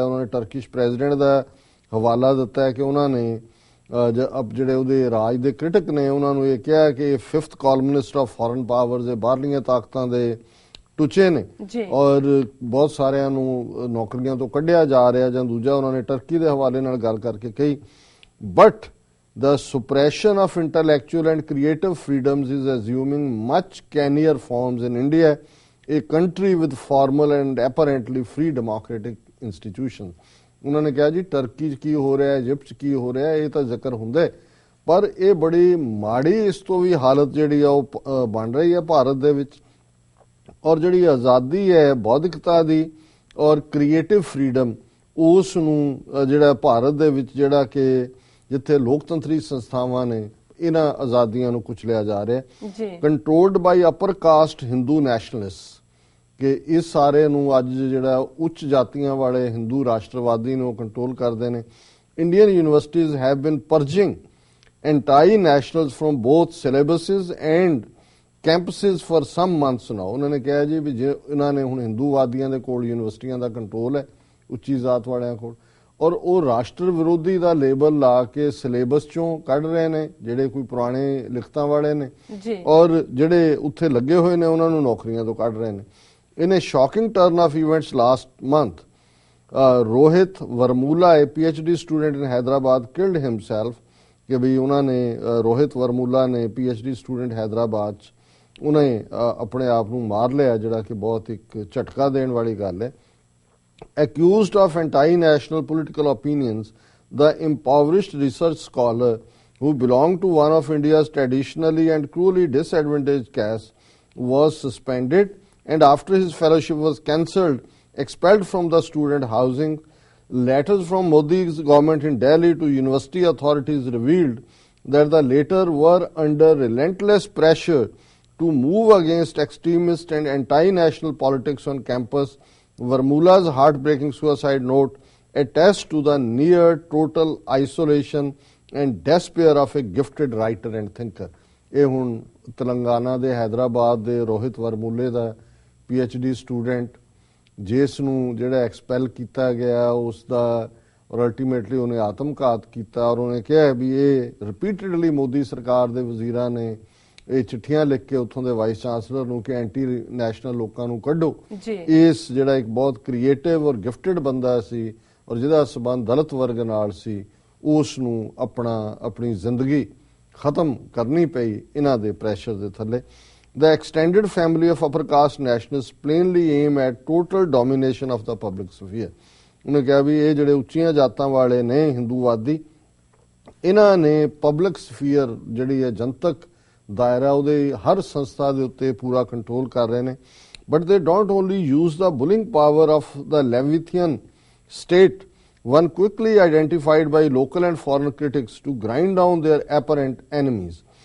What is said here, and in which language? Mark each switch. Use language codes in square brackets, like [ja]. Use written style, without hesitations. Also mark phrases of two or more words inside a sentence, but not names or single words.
[pa] ਉਹਨਾਂ ਨੇ ਟਰਕਿਸ਼ ਪ੍ਰੈਜ਼ੀਡੈਂਟ ਦਾ ਹਵਾਲਾ ਦਿੱਤਾ ਹੈ ਕਿ ਉਹਨਾਂ ਨੇ ਜਿਹੜੇ ਉਹਦੇ ਰਾਜ ਦੇ ਕ੍ਰਿਟਿਕ ਨੇ ਉਹਨਾਂ ਨੂੰ ਇਹ ਕਿਹਾ ਕਿ ਇਹ [en] 5th columnist of foreign powers, [pa] ਇਹ ਬਾਹਰਲੀਆਂ ਤਾਕਤਾਂ ਦੇ ਟੁਚੇ ਨੇ ਔਰ ਬਹੁਤ ਸਾਰਿਆਂ ਨੂੰ ਨੌਕਰੀਆਂ ਤੋਂ ਕੱਢਿਆ ਜਾ ਰਿਹਾ। ਜਾਂ ਦੂਜਾ ਉਹਨਾਂ ਨੇ ਟਰਕੀ ਦੇ ਹਵਾਲੇ ਨਾਲ ਗੱਲ ਕਰਕੇ ਕਹੀ, [en] ਬਟ the suppression of intellectual and creative freedoms is assuming much cannier forms in India, a country with formal and apparently free democratic institutions. [pa] ਉਹਨਾਂ ਨੇ ਕਿਹਾ ਜੀ ਟਰਕੀ 'ਚ ਕੀ ਹੋ ਰਿਹਾ, ਇਜਿਪਟ 'ਚ ਕੀ ਹੋ ਰਿਹਾ, ਇਹ ਤਾਂ ਜ਼ਿਕਰ ਹੁੰਦਾ, ਪਰ ਇਹ ਬੜੀ ਮਾੜੀ ਇਸ ਤੋਂ ਵੀ ਹਾਲਤ ਜਿਹੜੀ ਆ ਉਹ ਬਣ ਰਹੀ ਹੈ ਭਾਰਤ ਦੇ ਵਿੱਚ। ਔਰ ਜਿਹੜੀ ਆਜ਼ਾਦੀ ਹੈ ਬੌਧਿਕਤਾ ਦੀ ਔਰ [en] creative freedom, [pa] ਉਸ ਨੂੰ ਜਿਹੜਾ ਭਾਰਤ ਦੇ ਵਿੱਚ ਜਿਹੜਾ ਕਿ ਜਿੱਥੇ ਲੋਕਤੰਤਰੀ ਸੰਸਥਾਵਾਂ ਨੇ ਇਹਨਾਂ ਆਜ਼ਾਦੀਆਂ ਨੂੰ ਕੁਚਲਿਆ ਜਾ ਰਿਹਾ ਜੀ। [en] controlled by upper caste Hindu nationalist, [pa] ਕਿ ਇਸ ਸਾਰੇ ਨੂੰ ਅੱਜ ਜਿਹੜਾ ਉੱਚ ਜਾਤੀਆਂ ਵਾਲੇ ਹਿੰਦੂ ਰਾਸ਼ਟਰਵਾਦੀ ਨੂੰ ਕੰਟਰੋਲ ਕਰਦੇ ਨੇ। [en] Indian universities have been purging anti-nationals from both syllabuses and campuses for some months now। [pa] ਉਹਨਾਂ ਨੇ ਕਿਹਾ ਜੀ ਵੀ ਜੇ ਇਹਨਾਂ ਨੇ ਹੁਣ ਹਿੰਦੂਵਾਦੀਆਂ ਦੇ ਕੋਲ ਯੂਨੀਵਰਸਿਟੀਆਂ ਦਾ ਕੰਟਰੋਲ ਹੈ, ਉੱਚੀ ਜ਼ਾਤ ਵਾਲਿਆਂ ਕੋਲ, ਔਰ ਉਹ ਰਾਸ਼ਟਰ ਵਿਰੋਧੀ ਦਾ ਲੇਬਲ ਲਾ ਕੇ ਸਿਲੇਬਸ ਚੋਂ ਕੱਢ ਰਹੇ ਨੇ ਜਿਹੜੇ ਕੋਈ ਪੁਰਾਣੇ ਲਿਖਤਾਂ ਵਾਲੇ ਨੇ, ਔਰ ਜਿਹੜੇ ਉੱਥੇ ਲੱਗੇ ਹੋਏ ਨੇ ਉਹਨਾਂ ਨੂੰ ਨੌਕਰੀਆਂ ਤੋਂ ਕੱਢ ਰਹੇ ਨੇ। [en] In a shocking turn of events last month, Rohit Varmula, a PhD student in Hyderabad, killed himself। [pa] ਕਿ ਵੀ ਉਹਨਾਂ ਨੇ ਰੋਹਿਤ ਵਰਮੂਲਾ ਨੇ PhD ਸਟੂਡੈਂਟ ਹੈਦਰਾਬਾਦ 'ਚ ਉਹਨੇ ਆਪਣੇ ਆਪ ਨੂੰ ਮਾਰ ਲਿਆ, ਜਿਹੜਾ ਕਿ ਬਹੁਤ ਇੱਕ ਝਟਕਾ ਦੇਣ ਵਾਲੀ ਗੱਲ ਹੈ। [en] Accused of anti-national political opinions, the impoverished research scholar who belonged to one of India's traditionally and cruelly disadvantaged castes was suspended, and after his fellowship was cancelled, expelled from the student housing. Letters from Modi's government in Delhi to university authorities revealed that the latter were under relentless pressure to move against extremist and anti-national politics on campus. Varmula's heartbreaking suicide note attests to the near total isolation and despair of a gifted writer and thinker। [pa] ਇਹ ਹੁਣ ਤੇਲੰਗਾਨਾ ਦੇ ਹੈਦਰਾਬਾਦ ਦੇ ਰੋਹਿਤ ਵਰਮੂਲੇ ਦਾ PhD ਸਟੂਡੈਂਟ, ਜਿਸ ਨੂੰ ਜਿਹੜਾ ਐਕਸਪੈਲ ਕੀਤਾ ਗਿਆ ਉਸ ਦਾ, ਔਰ ਅਲਟੀਮੇਟਲੀ ਉਹਨੇ ਆਤਮਘਾਤ ਕੀਤਾ। ਔਰ ਉਹਨੇ ਕਿਹਾ ਵੀ ਇਹ ਰਿਪੀਟਡਲੀ ਮੋਦੀ ਸਰਕਾਰ ਦੇ ਵਜ਼ੀਰਾਂ ਨੇ ਇਹ ਚਿੱਠੀਆਂ ਲਿਖ ਕੇ ਉੱਥੋਂ ਦੇ [en] vice chancellor [pa] ਨੂੰ ਕਿ [en] anti national [pa] ਲੋਕਾਂ ਨੂੰ ਕੱਢੋ। ਇਸ ਜਿਹੜਾ ਇੱਕ ਬਹੁਤ ਕ੍ਰੀਏਟਿਵ ਔਰ ਗਿਫਟਡ ਬੰਦਾ ਸੀ ਔਰ ਜਿਹਦਾ ਸਬੰਧ ਦਲਿਤ ਵਰਗ ਨਾਲ ਸੀ, ਉਸ ਨੂੰ ਆਪਣੀ ਜ਼ਿੰਦਗੀ ਖਤਮ ਕਰਨੀ ਪਈ ਇਹਨਾਂ ਦੇ ਪ੍ਰੈਸ਼ਰ ਦੇ ਥੱਲੇ। [en] The extended family of upper caste nationalists plainly aim at total domination of the public sphere। [pa] ਉਹਨੇ ਕਿਹਾ ਵੀ ਇਹ ਜਿਹੜੇ ਉੱਚੀਆਂ ਜਾਤਾਂ ਵਾਲੇ ਨੇ ਹਿੰਦੂਵਾਦੀ, ਇਹਨਾਂ ਨੇ [en] public sphere [pa] ਜਿਹੜੀ ਹੈ ਜਨਤਕ ਦਾਇਰਾ ਉਹਦੇ ਹਰ ਸੰਸਥਾ ਦੇ ਉੱਤੇ ਪੂਰਾ ਕੰਟਰੋਲ ਕਰ ਰਹੇ ਨੇ। [en] But they don't only use the bullying power of the Leviathan state, one quickly identified by local and foreign critics, to grind down their apparent enemies।